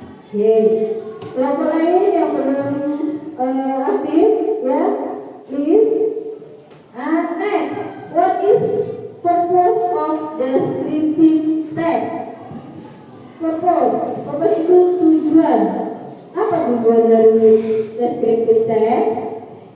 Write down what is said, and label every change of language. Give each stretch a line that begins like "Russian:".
Indonesian: Oke, kelompok lain yang belum aktif, ya, please.
English: And next, what is purpose of descriptive text?
Indonesian: Purpose itu tujuan. Apa tujuan dari descriptive text?